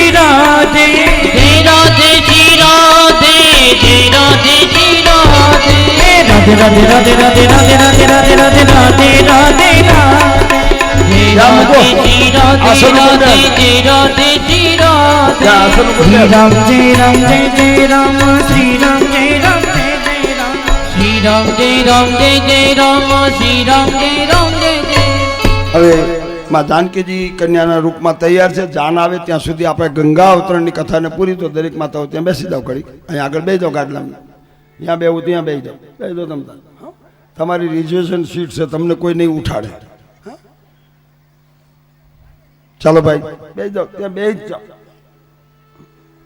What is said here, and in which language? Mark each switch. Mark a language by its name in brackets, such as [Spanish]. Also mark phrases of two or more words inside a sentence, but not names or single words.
[Hindi] राधे जय राधे श्री राधे जय राधे श्री राधे राधे राधे राधे राधे राधे राधे राधे राधे राधे राधे राधे जय राधे श्री राधे राधे जय राधे श्री राधे श्री राम जय राम श्री राम जय राम जय राम श्री राम जय राम जय राम श्री राम जय राम जय. [Gujarati] હવે માં જાનકીજી કન્યાના રૂપમાં તૈયાર છે. જાન આવે ત્યાં સુધી આપણે ગંગા અવતરણની કથાને પૂરી તો દરેક માતાઓ ત્યાં બેસી જાઓ. ઘડી અહીંયા આગળ બેસી જાઓ. ગાડલામાં ત્યાં બેવું ત્યાં બેસી જાઓ. બેસી દો તમે. તમારી [English] reservation seat [Gujarati] છે, તમને કોઈ નહીં ઉઠાડે. ચાલો ભાઈ બેસી જાઓ, ત્યાં બેસી જ જાઓ.